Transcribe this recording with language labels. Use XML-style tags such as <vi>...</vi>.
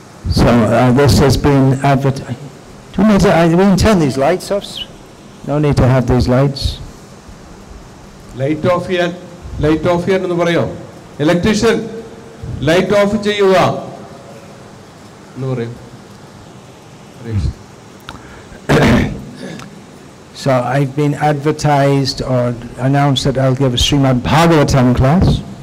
<en>So this has been advertised. 2 minutes, we can turn these lights off. No need to have these lights. Light off here</en> <ml>എന്ന് പറയോ? Electrician,</ml> <en>light off</en> <ml>ചെയ്യുക എന്ന് പറയും.</ml> <en>So I've been advertised or announced that I'll give a Srimad Bhagavatam class.</en>